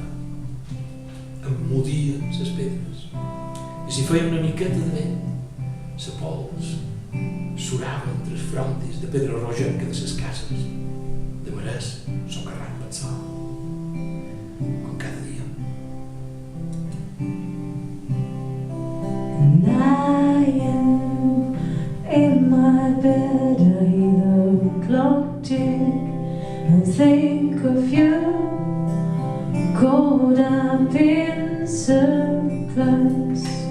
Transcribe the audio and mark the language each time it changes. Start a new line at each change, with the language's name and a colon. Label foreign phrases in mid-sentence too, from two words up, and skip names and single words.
Catalan: Emmudien les pedres. I si feia una miqueta de vent, la pols surava entre els frontis de pedra rogenca de les cases, de marès socarrant pel sol. Com cada dia.
English: Lying in my bed, I hear the clock tick and think of you, caught up in circles.